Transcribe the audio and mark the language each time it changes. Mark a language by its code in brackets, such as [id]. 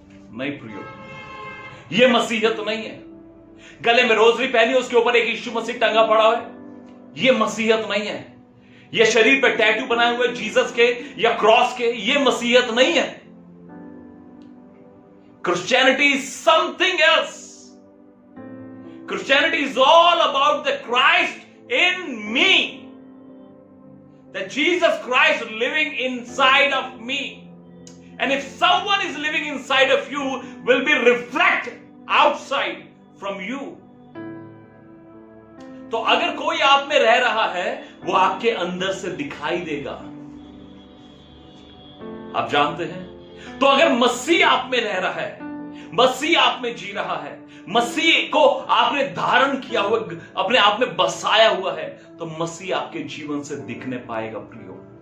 [hi] नहीं प्रियो, ये मसीहत तो नहीं है। गले में रोजरी पहनी, उसके ऊपर एक यीशु मसीह टंगा पड़ा है, ये मसीहत नहीं है। ये शरीर पे टैटू बनाए हुए जीसस के या क्रॉस के, ये मसीहत नहीं है। [en] Christianity is something else. Christianity is all about the Christ in me. That Jesus Christ living inside of me. And if someone is living inside of you, will be reflected outside from you. [hi] तो अगर कोई आप में रह रहा है, वो आपके अंदर से दिखाई देगा। आप जानते हैं? तो अगर मसीह आप में रह रहा है, मसीह आप में जी रहा है, मसीह को आपने धारण किया हुआ, अपने आप में बसाया हुआ है, तो मसीह आपके जीवन से दिखने पाएगा प्रियो।